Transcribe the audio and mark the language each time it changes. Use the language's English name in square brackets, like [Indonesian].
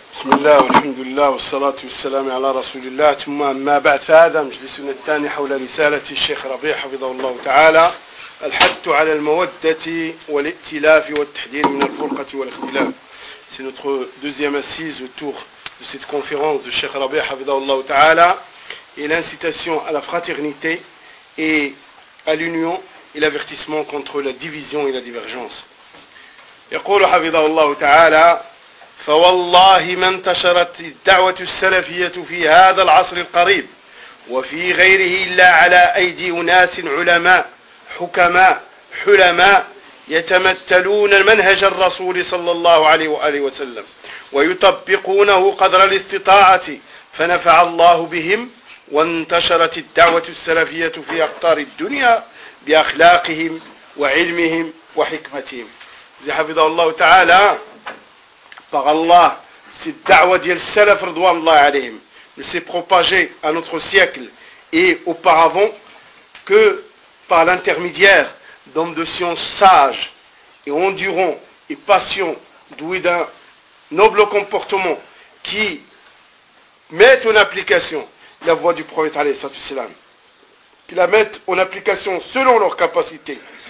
[Arabic] بسم الله والحمد لله والصلاة والسلام على رسول الله. ثم ما بعد فهذا مجلسنا الثاني حول رسالة الشيخ ربيع حفظه الله تعالى، الحث على المودة والائتلاف والتحذير من الفرقة والاختلاف. [French] C'est notre deuxième assise autour de cette conférence du Cheikh Rabi Hafidhahu Allah Ta'ala et l'incitation à la fraternité et à l'union et l'avertissement contre la division et la divergence. [Arabic] يقول حفظه الله تعالى فوالله ما انتشرت الدعوة السلفية في هذا العصر القريب وفي غيره إلا على أيدي أناس علماء حكماء حلماء يتمثلون المنهج الرسول صلى الله عليه وآله وسلم ويطبقونه قدر الاستطاعة، فنفع الله بهم وانتشرت الدعوة السلفية في أقطار الدنيا بأخلاقهم وعلمهم وحكمتهم. زي حفظه الله تعالى [French] par Allah, cette da'wa d'yel salaf ridwan Allah alayhim ne s'est propagée à notre siècle et auparavant que par l'intermédiaire d'hommes de science sages et endurants et patients doués d'un noble comportement qui mettent en application la voix du prophète alayhi salatu wasalam, qui la mettent en application selon leur capacité.